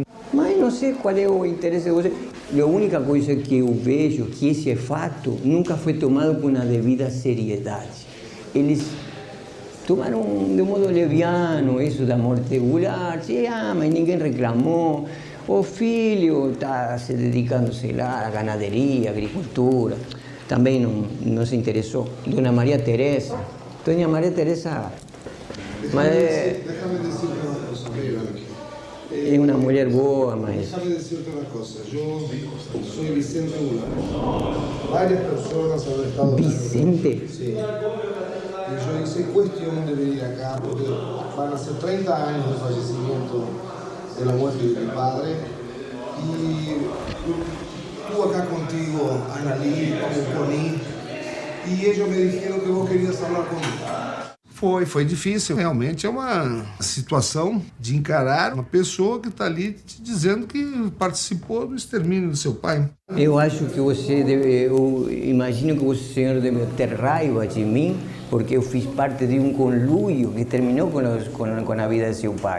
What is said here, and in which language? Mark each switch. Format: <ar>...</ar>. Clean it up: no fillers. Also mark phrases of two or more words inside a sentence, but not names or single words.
<pt>Mas não sei qual é o interesse de você. A única coisa que eu vejo que esse fato nunca foi tomado com a devida seriedade. Eles tomaram de modo leviano isso da morte de Goulart. Mas ninguém reclamou. O filho está se dedicando, sei lá, à ganaderia, à agricultura. Também não se interessou.</pt> <es>Dona Maria Teresa. Doña María Teresa, Déjame decirte una cosa, mira. Es una mujer boa, mas... Déjame decirte una cosa, yo soy Vicente Goulart. Varias personas han estado... ¿Vicente? Sí. Y yo hice cuestión de venir acá porque van a ser 30 años de fallecimiento de la muerte de mi padre. Y estuve acá contigo, Analí, con Connie.</es> <pt>E eles me disseram que eu queria falar comigo. Foi difícil. Realmente é uma situação de encarar uma pessoa que está ali te dizendo que participou do extermínio do seu pai. Eu acho que você deve, eu imagino que o senhor deve ter raiva de mim, porque eu fiz parte de um conluio que terminou com a vida de seu pai.</pt>